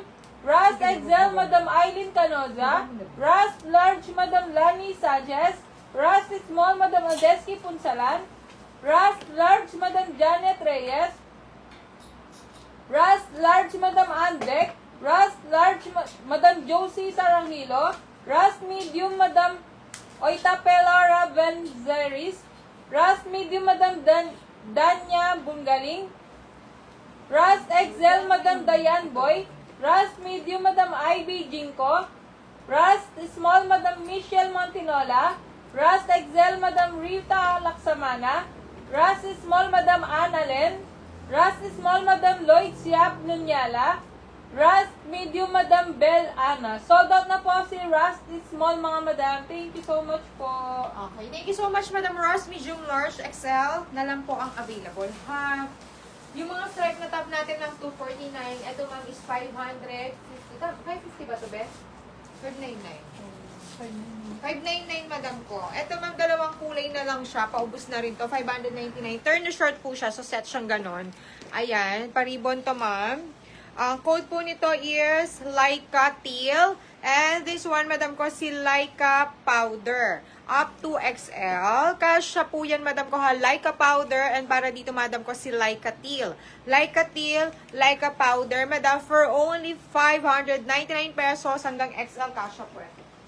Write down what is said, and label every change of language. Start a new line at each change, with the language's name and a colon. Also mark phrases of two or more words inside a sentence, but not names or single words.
English: Rust XL, Madam Eileen Canoza. Rust large, Madam Lani Sanchez. Rust small, Madam Odeski Punsalan. Rust large, Madam Janet Reyes. Rust large, Madam Ann Beck. Rust large, Madam Josie Sarangilo. Rust medium, Madam Oita Pelara Benzeris. Rust medium, Madam Danya Bungaling. Rust XL, Madam Dayan Boy. Rust medium, Madam Ivy Jinko. Rust small, Madam Michelle Montinola. Rust XL, Madam Rita Laksamana. Rust small, Madam Annalen. Rust small, Madam Lloyd Siap Nunyala. Rust medium, Madam Bell Ana. Sold out
Filipino: na po si Rust small, mga madam.
English: Thank you so much po. Okay, thank you so much, Madam Ross. Medium, large,
Filipino: XL na lang po ang available. Ha? Yung mga stripe na top natin ng 249, ito ma'am is 550. 550 ba ito, Beth? 599. 599, madam ko. Ito ma'am, dalawang kulay na lang siya. Paubos na rin to. 599. Turn na short po siya. So, set siyang ganon. Ayan. Paribon to, ma'am. Ang code po nito is Laika Teal.
English: And this one,
Filipino: madam ko, si Laika Powder.
English: Up to
Filipino: XL. Kasya po yan, madam ko, ha. Laika Powder. And para dito, madam ko, si Laika Teal. Laika Teal, Laika Powder. Madam,
English: for only 599 pesos
Filipino: hanggang XL. Kasya po yan.